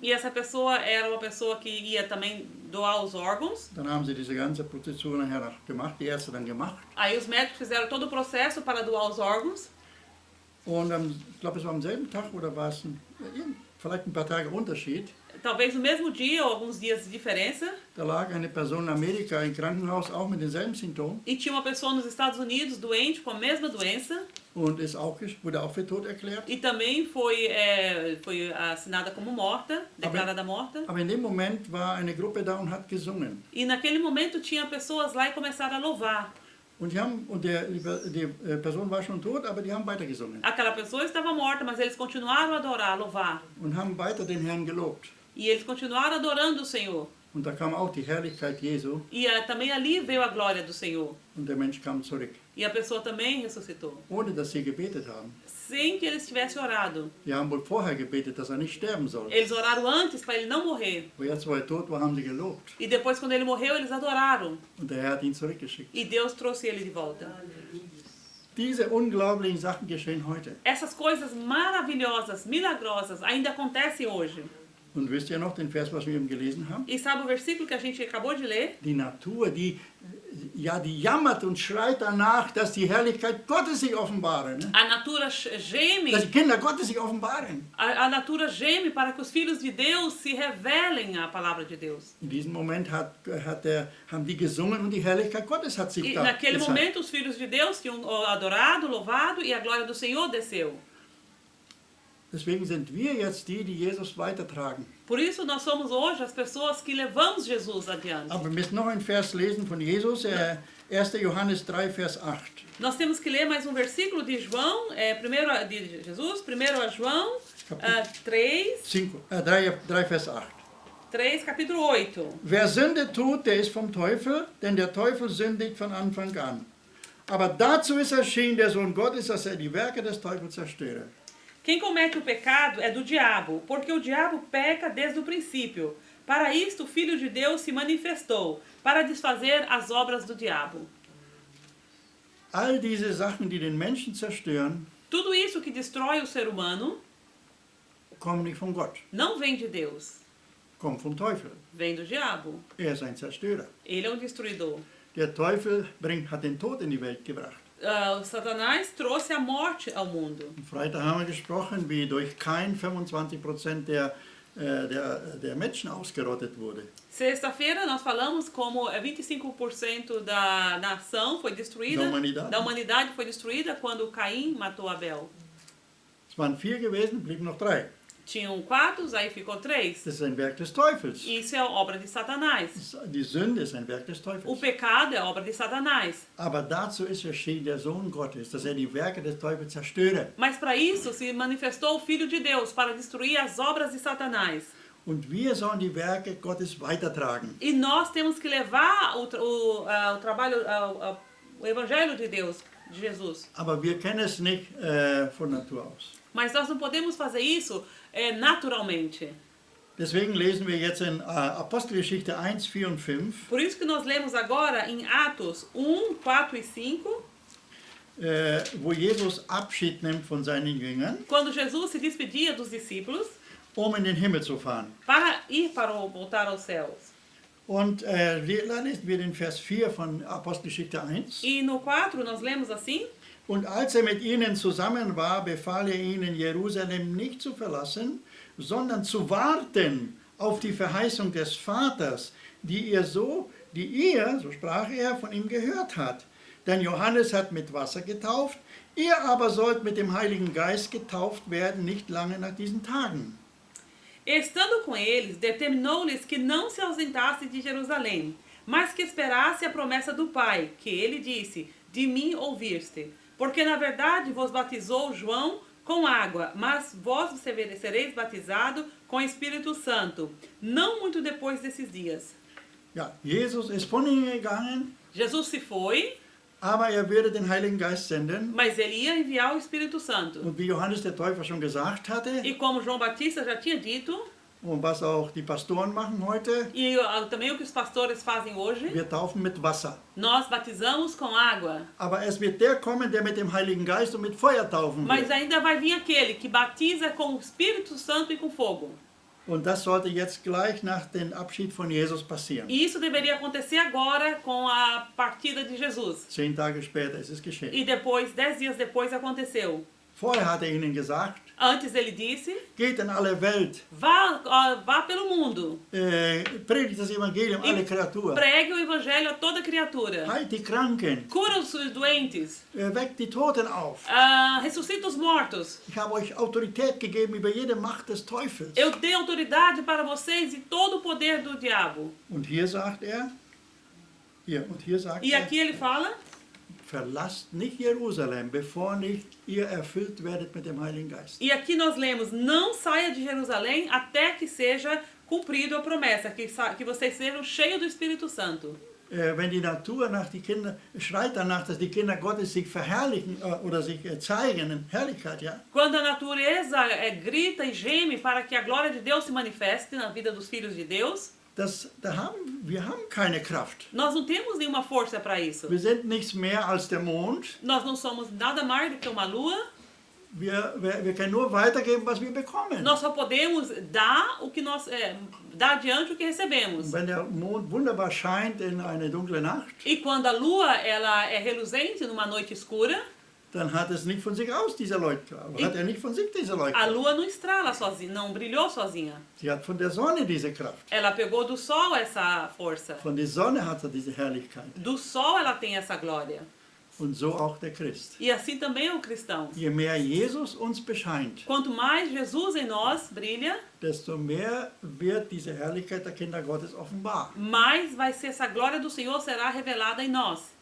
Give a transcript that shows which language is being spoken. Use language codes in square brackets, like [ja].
[pt] E essa pessoa era uma pessoa que ia também doar os órgãos. [de] Dann haben sie diese ganze Prozedur nachher gemacht, die Ärzte dann gemacht. [pt] Aí os médicos fizeram todo o processo para doar os órgãos. [de] Und ich glaube, es war am selben Tag oder war es vielleicht ein paar Tage Unterschied. [pt] Talvez no mesmo dia ou alguns dias de diferença. [de] Da lag eine Person in Amerika im Krankenhaus auch mit denselben Symptomen [pt] E tinha uma pessoa nos Estados Unidos doente com a mesma doença. [de] und wurde auch für tot erklärt. [pt] E também foi assinada como morta, declarada morta. [de] Aber in dem Moment war eine Gruppe da und hat gesungen. [pt] E naquele momento tinha pessoas lá e começaram a louvar. [de] Und die Person war schon tot, aber die haben weiter gesungen [pt] Aquela pessoa estava morta, mas eles continuaram a adorar, a louvar. [de] und haben weiter den Herrn gelobt. [pt] E eles continuaram adorando o Senhor. [de] Und da kam auch die Herrlichkeit Jesu [pt] E também ali veio a glória do Senhor. [de] und der Mensch kam zurück, [pt] E a pessoa também ressuscitou. [de] ohne dass sie gebetet haben. [pt] Sem que eles tivessem orado. [de] Die haben wohl vorher gebetet, dass er nicht sterben soll. [pt] Eles oraram antes para ele não morrer. [de] Aber jetzt, wo er tot war, haben sie gelobt. [pt] E depois, quando ele morreu, eles adoraram. [de] Und der Herr hat ihn zurückgeschickt. [pt] E Deus trouxe ele de volta. [de] Diese unglaublichen Sachen geschehen heute. [pt] Essas coisas maravilhosas, milagrosas, ainda acontecem hoje. [de] Und wisst ihr noch den Vers, was wir eben gelesen haben? [pt] E sabe o versículo que a gente acabou de ler? [de] Die Natur, die jammert und schreit danach, dass die Herrlichkeit Gottes sich offenbare. Ne? [pt] A natura geme, [de] Dass die Kinder Gottes sich offenbaren. [pt] a natura geme para que os filhos de Deus se revelem à palavra de Deus. [de] In diesem Moment haben die gesungen und die Herrlichkeit Gottes hat sich [pt] E [de] da [pt] naquele [de] gezeigt. [pt] momento os filhos de Deus tinham adorado, louvado e a glória do Senhor desceu. [de] Deswegen sind wir jetzt die Jesus weitertragen. [pt] Por isso nós somos hoje as pessoas que levamos Jesus adiante. [de] Aber wir müssen noch einen Vers lesen von Jesus, 1. Johannes 3, Vers 8. [pt] Nós temos que ler mais um versículo de João, primeiro de Jesus, primeiro a João 3, [de] 3, Vers 8. [pt] 3, capítulo 8. [de] Wer Sünde tut, der ist vom Teufel, denn der Teufel sündigt von Anfang an. Aber dazu ist erschienen der Sohn Gottes, dass er die Werke des Teufels zerstöre. [pt] Quem comete o pecado é do diabo, porque o diabo peca desde o princípio. Para isto o Filho de Deus se manifestou, para desfazer as obras do diabo. [de] All diese Sachen, die den Menschen zerstören, [pt] Tudo isso que destrói o ser humano [de] kommen nicht von Gott, [pt] não vem de Deus, [de] kommen vom Teufel. [pt] vem do diabo. [de] Er ist ein Zerstörer. [pt] Ele é um destruidor. [de] Der Teufel hat den Tod in die Welt gebracht. [pt] Satanás trouxe a morte ao mundo. [de] Am Freitag haben wir gesprochen, wie durch Kain 25% der Menschen ausgerottet wurde. [pt] Sexta-feira nós falamos como 25% da nação foi destruída, Da humanidade. foi destruída quando Caim matou Abel. [de] Es waren 4 gewesen, blieben noch 3. [pt] Tinham 4, aí ficou 3. [de] Das ist ein Werk des Teufels. [pt] Isso é obra de Satanás. [de] Die Sünde ist ein Werk des [pt] O [de] Teufels. [pt] pecado é obra de Satanás. [de] Aber dazu ist erschienen der Sohn Gottes, dass er die Werke des Teufels zerstöre. [pt] Mas para isso se manifestou o Filho de Deus, para destruir as obras de Satanás. [de] Und wir sollen die Werke Gottes weitertragen. [pt] E nós temos que levar o trabalho, o Evangelho de Deus, de Jesus. [de] Aber wir können es nicht von Natur aus. [pt] Mas nós não podemos fazer isso naturalmente. [de] Deswegen lesen wir jetzt in Apostelgeschichte 1, 4 und 5, [pt] Por isso que nós lemos agora em Atos 1, 4 e 5, [de] wo Jesus Abschied nimmt von seinen Jüngern, [pt] quando Jesus se despedia dos discípulos [de] um in den Himmel zu fahren. [pt] para voltar aos céus. [de] Und da lesen wir den Vers 4 von Apostelgeschichte 1. [pt] E no 4 nós lemos assim: [de] Und als er mit ihnen zusammen war, befahl er ihnen, Jerusalem nicht zu verlassen, sondern zu warten auf die Verheißung des Vaters, die ihr, so sprach er, von ihm gehört hat. Denn Johannes hat mit Wasser getauft, ihr aber sollt mit dem Heiligen Geist getauft werden, nicht lange nach diesen Tagen. [pt] Estando com eles, determinou-lhes que não se ausentasse de Jerusalém, mas que esperasse a promessa do Pai, que ele disse: de mim ouviste. Porque na verdade vos batizou João com água, mas vós sereis batizado com Espírito Santo, não muito depois desses dias. [de] Ja, Jesus ist von ihnen gegangen, [pt] Jesus se foi, [de] aber er würde den Heiligen Geist senden. [pt] mas ele ia enviar o Espírito Santo. [de] Und wie Johannes der Täufer schon gesagt hatte, [pt] E como João Batista já tinha dito, [de] und was auch die Pastoren machen heute, [pt] e também o que os pastores fazem hoje, [de] wir taufen mit Wasser. [pt] nós batizamos com água. [de] Aber es wird der kommen, der mit dem Heiligen Geist und mit Feuer taufen [pt] Mas [de] wird. [pt] ainda vai vir aquele que batiza com o Espírito Santo e com fogo. [de] Und das sollte jetzt gleich nach dem Abschied von Jesus passieren. [pt] E isso deveria acontecer agora com a partida de Jesus. [de] 10 Tage später ist es geschehen. [pt] E depois, 10 dias depois, aconteceu. [de] Vorher hat er ihnen gesagt, [pt] Antes ele disse: [de] geht in alle Welt, [pt] vá pelo mundo, [de] predigt das Evangelium alle Kreaturen, [pt] pregue o evangelho a toda criatura, [de] heilt die Kranken, [pt] cura os doentes, [de] weckt die Toten auf. [pt] ressuscita os mortos. [de] Ich habe euch Autorität gegeben über jede Macht des Teufels. [pt] Eu dei autoridade para vocês e todo o poder do diabo. [de] Und hier sagt er, [pt] E aqui ele fala: [de] verlasst nicht Jerusalem, bevor nicht ihr erfüllt werdet mit dem Heiligen Geist. [pt] e aqui nós lemos: não saia de Jerusalém até que seja cumprido a promessa, que vocês sejam cheios do Espírito Santo. [de] Wenn die Natur nach die Kinder schreit danach, dass die Kinder Gottes sich verherrlichen oder sich zeigen in Herrlichkeit, ja. [pt] Quando a natureza grita e geme para que a glória de Deus se manifeste na vida dos filhos de Deus, [de] Wir haben keine Kraft. [pt] nós não temos nenhuma força para isso. [de] Wir sind nichts mehr als der Mond. [pt] Nós não somos nada mais do que uma lua. [de] Wir können nur weitergeben, was wir bekommen. [pt] Nós só podemos dar o que nós dar adiante o que recebemos. [de] Wenn der Mond wunderbar scheint in eine dunkle Nacht, [pt] E quando a lua ela é reluzente numa noite escura, [de] dann hat es nicht von sich aus dieser Leuchtkraft. Hat er nicht von sich diese [pt] a [de] Leuchtkraft. [pt] lua não estrala sozinha, não brilhou sozinha. [de] Sie hat von der Sonne diese Kraft. [pt] Ela pegou do sol essa força. [de] Von der Sonne hat er diese Herrlichkeit. [pt] Do sol ela tem essa glória. [de] Und so auch der Christ. [pt] E assim também é o cristão. [de] Je mehr Jesus uns bescheint, [pt] Quanto mais Jesus em nós brilha, [de] desto mehr wird diese Herrlichkeit der Kinder Gottes offenbar. [pt] mais vai ser essa glória do Senhor será revelada em nós.